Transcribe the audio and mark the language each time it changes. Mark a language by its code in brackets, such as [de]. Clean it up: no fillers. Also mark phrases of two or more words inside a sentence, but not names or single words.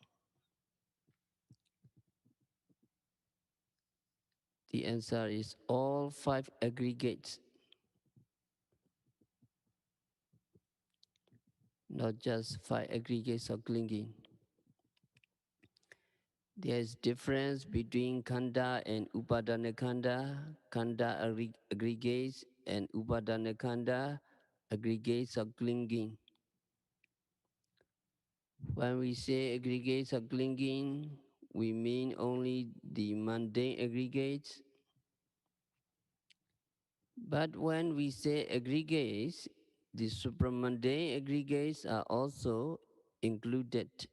[en] The answer is all five aggregates, not just five aggregates of clinging. There is difference between khanda and [pi] upadana khanda. [en] Khanda aggregates and [pi] upadana khanda [en] aggregates of clinging. When we say aggregates of clinging, we mean only the mundane aggregates. But when we say aggregates, the supramundane aggregates are also included.